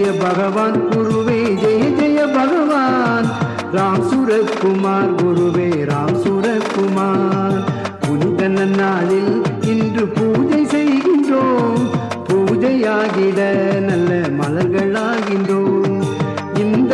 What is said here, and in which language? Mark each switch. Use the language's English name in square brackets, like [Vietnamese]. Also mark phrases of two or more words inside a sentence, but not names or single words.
[Sanskrit] भगवान गुरुवे जय जय भगवान राम सूरत कुमार गुरुवे राम सूरत कुमार [Tamil] புனித நன்னாளில் இன்று பூஜை செய்கின்றோம் பூஜையாகிட நல்ல மலர்களாகின்றோம் இந்த